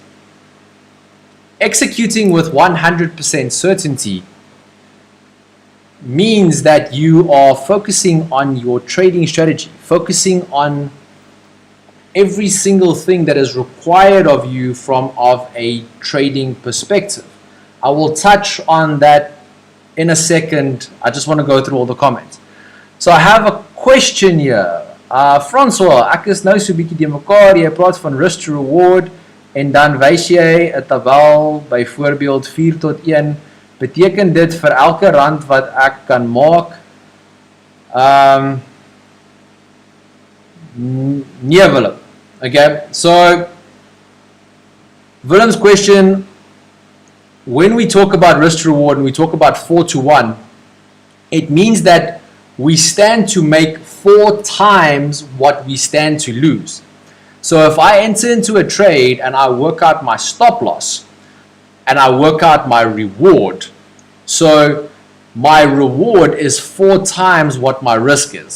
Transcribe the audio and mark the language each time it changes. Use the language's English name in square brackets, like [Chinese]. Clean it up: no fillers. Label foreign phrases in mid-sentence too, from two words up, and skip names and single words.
[English] Executing with 100% certainty means that you are focusing on your trading strategy, focusing on every single thing that is required of you of a trading perspective. I will touch on that in a second. I just want to go through all the comments. So I have a question here. [Afrikaans] Francois, ek is nou so bietjie die mekaar, jy praat van [English] risk to reward [Afrikaans] en dan wys jy 'n tabel byvoorbeeld 4-1. Beteken dit vir elke rand wat ek kan maak? Nee, Willem. [English] Okay, so Willem's question, when we talk about risk to reward and we talk about 4-1, it means that we stand to make 4 times what we stand to lose. So if I enter into a trade and I work out my stop loss and I work out my reward, so my reward is 4 times what my risk is.